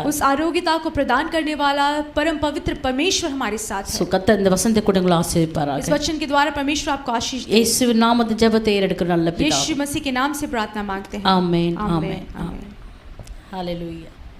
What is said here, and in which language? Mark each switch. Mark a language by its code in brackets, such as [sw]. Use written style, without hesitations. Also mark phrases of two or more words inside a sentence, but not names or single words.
[hi] उस आरोग्यता को प्रदान करने वाला परम पवित्र परमेश्वर हमारे साथ है. [ta] கர்த்தர் இந்த வசனத்தை கொடுங்களை ஆசீர்வதிப்பாராக. [hi] इस वचन के द्वारा परमेश्वर आपको आशीष दे. [ta] இயேசுவின் நாமத்தில் ஜெபத்தை ஏறெடுக்கிற நல்ல பிதாவே. [hi] यीशु मसीह के नाम से प्रार्थना मांगते हैं. आमीन आमीन. आमीन. हालेलुया.